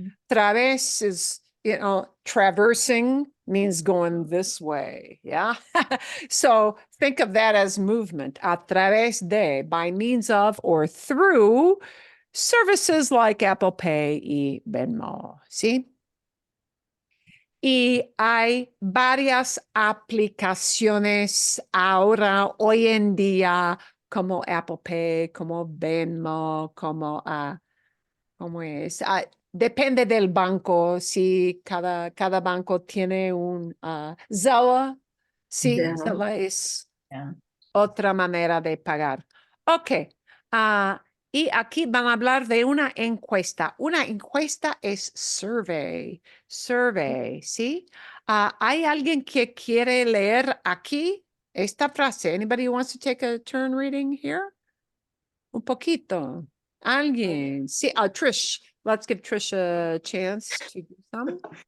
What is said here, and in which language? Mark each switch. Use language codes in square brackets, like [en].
[en] Través is, traversing means going this way. Yeah. So think of that as movement. A través de, by means of or through services like Apple Pay y Venmo. See? [es] Y hay varias aplicaciones ahora, hoy en día, como Apple Pay, como Venmo, como, ¿cómo es? Depende del banco, si cada banco tiene un Zelle, sí, Zelle. Zelle es [en] Yeah. [es] otra manera de pagar. Ok, y aquí van a hablar de una encuesta. Una encuesta es survey, ¿sí? ¿Hay alguien que quiere leer aquí esta frase? [en] Anybody who wants to take a turn reading here? [es] Un poquito. Alguien. Sí, [en] Trish. Let's give Trish a chance to do some.